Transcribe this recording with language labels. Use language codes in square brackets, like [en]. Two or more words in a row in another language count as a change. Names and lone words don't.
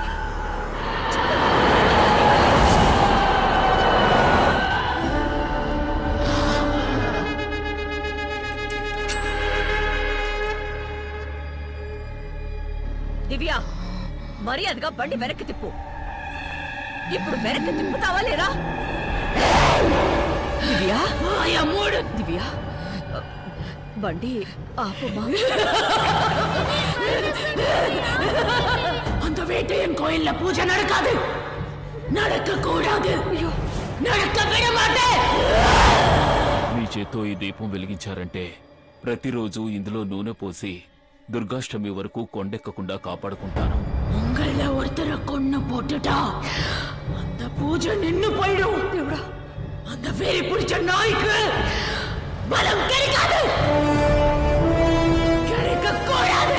[te] దివ్య, మర్యాదగా బండి వెనక్కి తిప్పు. ఇప్పుడు వెనక్కి తిప్పుతావా లేదా? దివ్య, దివ్య, బండి ఆపమ్మా. [ta] அந்த வேட்டையன் கோயில்ல பூஜை நடக்காது, நடக்க கூடாது, நடக்க விட மாட்டேன். [te] మీ చేత్తో ఈ దీపం వెలిగించారంటే ప్రతిరోజు ఇందులో నూనె పోసి దుర్గాష్టమి వరకు కొండెక్కకుండా కాపాడుకుంటాను. [ta] உங்கள ஒருத்தரை கொன்னு போட்டுட்டா அந்த அந்த பூஜை நின்னு போயிடும். அந்த வெறி பிடிச்ச நாய்க்கு பலம் கிடைக்காது, கிடைக்க கூடாது.